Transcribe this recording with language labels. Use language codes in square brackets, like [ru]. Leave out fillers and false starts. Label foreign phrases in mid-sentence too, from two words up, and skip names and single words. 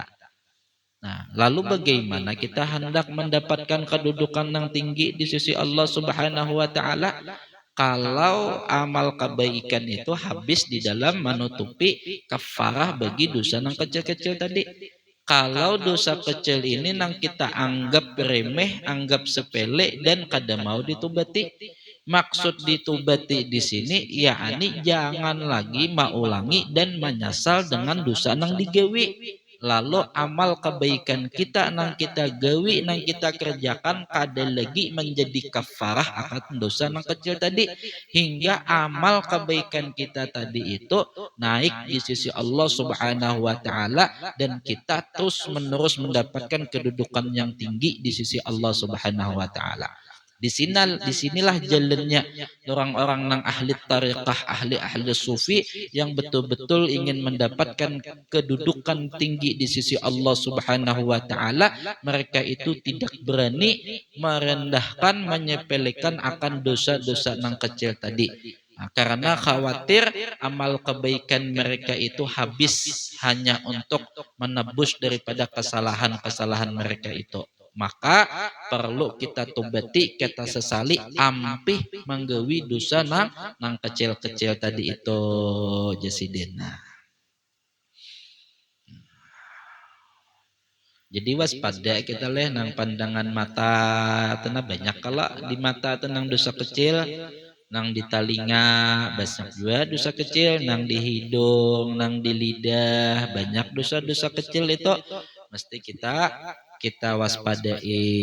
[id] Nah, lalu bagaimana kita hendak mendapatkan kedudukan yang tinggi di sisi Allah [ar] سبحانه وتعالى [id] kalau amal kebaikan itu habis di dalam menutupi kafarah bagi dosa yang kecil-kecil tadi. Kalau dosa kecil ini nang kita anggap remeh, anggap sepele dan kada mau ditubati. Maksud ditubati di sini yakni jangan lagi maulangi dan menyesal dengan dosa nang digawi. Lalu amal kebaikan kita nang kita gawi nang kita kerjakan kada lagi menjadi kafarah akan dosa nang kecil tadi, hingga amal kebaikan kita tadi itu naik di sisi Allah [ar] سبحانه وتعالى [id] dan kita terus menerus mendapatkan kedudukan yang tinggi di sisi Allah [ar] سبحانه وتعالى. [id] Disinilah jalannya orang-orang nang ahli tariqah, ahli sufi yang betul-betul ingin mendapatkan kedudukan tinggi di sisi Allah [ar] سبحانه وتعالى. [id] Mereka itu tidak berani merendahkan, menyepelekan akan dosa-dosa nang kecil tadi. Karena khawatir amal kebaikan mereka itu habis hanya untuk menebus daripada kesalahan-kesalahan mereka itu. Maka perlu kita tobati, kita sesali, ampih menggawi dosa nang kecil-kecil tadi itu Jasidin. Jadi waspada kita leh nang pandangan mata tenang banyak kalau di mata tenang dosa kecil, nang di talinga banyak juga dosa kecil, nang di hidung, nang di lidah banyak dosa-dosa kecil itu mesti kita waspadai.